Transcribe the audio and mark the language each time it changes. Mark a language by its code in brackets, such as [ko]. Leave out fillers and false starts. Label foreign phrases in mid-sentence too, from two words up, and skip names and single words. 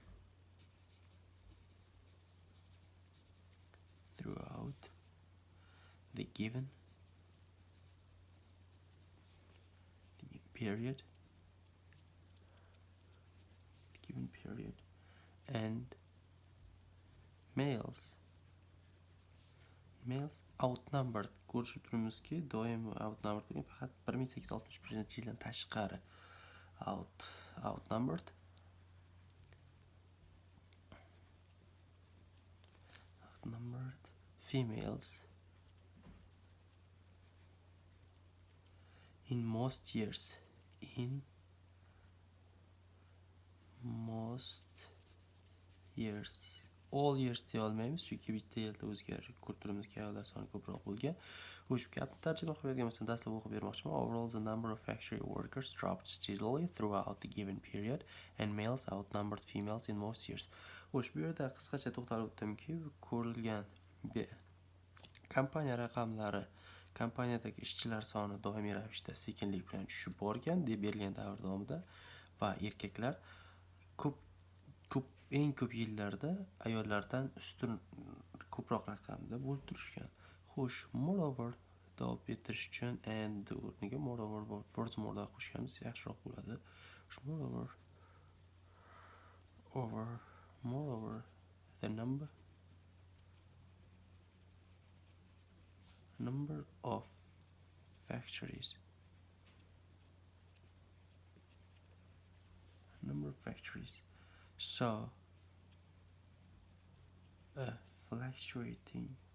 [en] the given period, and males outnumbered. [uz] Ko'rishib turamizki, doim outnumbered bo'lgan, faqat 1861-yildan tashqari outnumbered. [en] Females in most years. All years [uz] deya olmaymiz, chunki bitta yilda o'zgarib ko'rib turamizki, ayollar soni ko'proq bo'lgan. Xo'sh, gapni tarjima qilib bergan bo'lsam, dastlab o'qib bermoqchiman. [en] Overall, the number of factory workers dropped steadily throughout the given period, and males outnumbered females in most years. [uz] Xo'sh, bu yerda qisqacha to'xtalib o'tdimki, ko'rilgan kompaniya raqamlari, kompaniyadagi ishchilar soni doimiy ravishda sekinlik bilan tushib borgan deb berilgan davr davomida va erkaklar eng ko'p yillarda ayollardan ustun ko'proq raqamda bo'lib turishgan. Xo'sh, moreover davom ettirish uchun and o'rniga [en] moreover furthermore [uz] qo'shganimiz yaxshiroq bo'ladi. [en] Moreover the number of factories saw a fluctuating